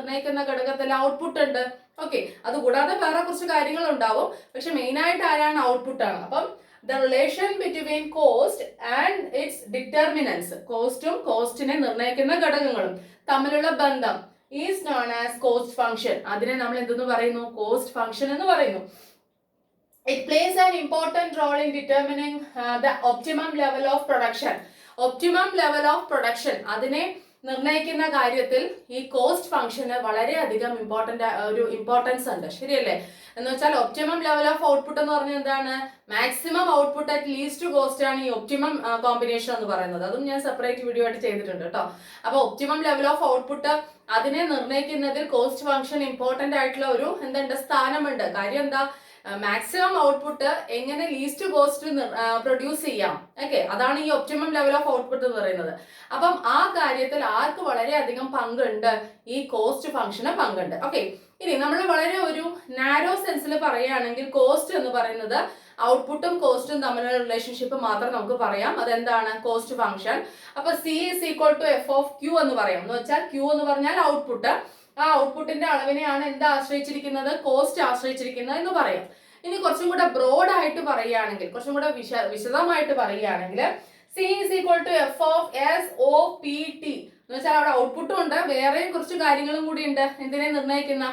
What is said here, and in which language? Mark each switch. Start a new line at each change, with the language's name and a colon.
Malayalam: നിർണ്ണയിക്കുന്ന ഘടകത്തിൽ ഔട്ട്പുട്ട് ഉണ്ട്. ഓക്കെ, അതുകൂടാതെ വേറെ കുറച്ച് കാര്യങ്ങൾ ഉണ്ടാവും. പക്ഷെ മെയിൻ ആയിട്ട് ആരാണ്? ഔട്ട്പുട്ട് ആണ്. അപ്പം
English: the relation between cost and its determinants,
Malayalam: കോസ്റ്റും കോസ്റ്റിനെ നിർണ്ണയിക്കുന്ന ഘടകങ്ങളും തമ്മിലുള്ള ബന്ധം
English: Is known as cost function.
Malayalam: അതിനെ നമ്മൾ എന്തെന്ന് പറയുന്നു? കോസ്റ്റ് ഫംഗ്ഷൻ എന്ന് പറയുന്നു.
English: It plays an important role in determining the optimum level of production.
Malayalam: Optimum level of production അതിനെ നിർണ്ണയിക്കുന്ന കാര്യത്തിൽ ഈ കോസ്റ്റ് ഫംഗ്ഷന് വളരെയധികം ഇമ്പോർട്ടൻസ് ഉണ്ട്. ശരിയല്ലേ? എന്ന് വെച്ചാൽ ഒപ്റ്റിമം ലെവൽ ഓഫ് ഔട്ട്പുട്ട് എന്ന് പറഞ്ഞാൽ എന്താണ്? Maximum output at least cost ആണ് ഈ ഒപ്റ്റിമം കോമ്പിനേഷൻ എന്ന് പറയുന്നത്. അതും ഞാൻ സെപ്പറേറ്റ് വീഡിയോ ആയിട്ട് ചെയ്തിട്ടുണ്ട് കേട്ടോ. അപ്പൊ ഒപ്റ്റിമം ലെവൽ ഓഫ് ഔട്ട്പുട്ട് അതിനെ നിർണ്ണയിക്കുന്നതിൽ കോസ്റ്റ് ഫംഗ്ഷൻ ഇമ്പോർട്ടന്റ് ആയിട്ടുള്ള ഒരു സ്ഥാനമുണ്ട്. കാര്യം എന്താ? മാക്സിമം ഔട്ട്പുട്ട് എങ്ങനെ ലീസ്റ്റ് കോസ്റ്റ് പ്രൊഡ്യൂസ് ചെയ്യാം. ഓക്കെ, അതാണ് ഈ ഒപ്റ്റിമം ലെവൽ ഓഫ് ഔട്ട്പുട്ട് എന്ന് പറയുന്നത്. അപ്പം ആ കാര്യത്തിൽ ആർക്ക് വളരെയധികം പങ്കുണ്ട്? ഈ കോസ്റ്റ് ഫംഗ്ഷന് പങ്കുണ്ട്. ഓക്കെ, ഇനി നമ്മൾ വളരെ ഒരു നാരോ സെൻസിൽ പറയുകയാണെങ്കിൽ കോസ്റ്റ് എന്ന് പറയുന്നത് ഔട്ട്പുട്ടും കോസ്റ്റും തമ്മിലുള്ള റിലേഷൻഷിപ്പ് മാത്രം നമുക്ക് പറയാം. അതെന്താണ്? Cost function.
English: അപ്പൊ C is equal to F of Q
Malayalam: എന്ന് പറയാം. എന്ന് വെച്ചാൽ Q എന്ന് പറഞ്ഞാൽ ഔട്ട്പുട്ട്. ആ ഔട്ട്പുട്ടിന്റെ അളവിനെയാണ് എന്താ ആശ്രയിച്ചിരിക്കുന്നത്? കോസ്റ്റ് ആശ്രയിച്ചിരിക്കുന്നത് എന്ന് പറയാം. ഇനി കുറച്ചും കൂടെ ബ്രോഡ് ആയിട്ട് പറയുകയാണെങ്കിൽ, കുറച്ചും കൂടെ വിശദമായിട്ട് പറയുകയാണെങ്കിൽ
English: C is equal to F of S O P T
Malayalam: എന്ന് വെച്ചാൽ അവിടെ ഔട്ട്പുട്ടും ഉണ്ട്, വേറെയും കുറച്ച് കാര്യങ്ങളും കൂടി ഉണ്ട്. എന്തിനെ നിർണ്ണയിക്കുന്ന?